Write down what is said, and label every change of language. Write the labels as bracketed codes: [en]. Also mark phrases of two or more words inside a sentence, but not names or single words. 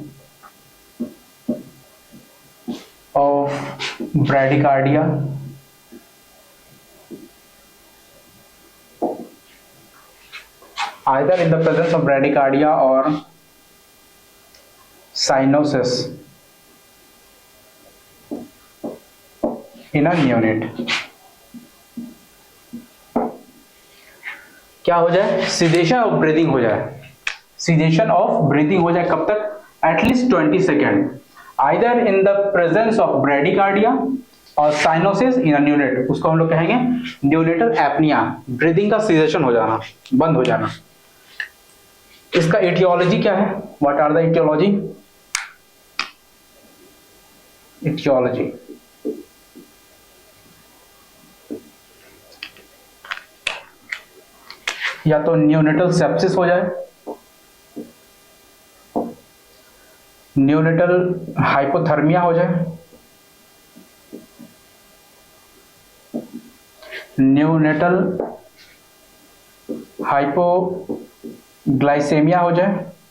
[en] of bradycardia or cyanosis in a neonate. [hi] क्या हो जाए? [en] cessation of breathing [hi] हो जाए. [en] cessation of breathing [hi] हो जाए कब तक? [en] at least 20 seconds either in the presence of bradycardia or cyanosis in a neonate. [hi] उसको हम लोग कहेंगे [en] neonatal apnea. [hi] ब्रीदिंग का सीडेशन हो जाना, बंद हो जाना. इसका एटियोलॉजी क्या है? [en] What are the etiology? [hi] एटियोलॉजी या तो [en] neonatal sepsis [hi] हो जाए, [en] neonatal hypothermia [hi] हो जाए, [en] neonatal hypoglycemia [hi] हो जाए,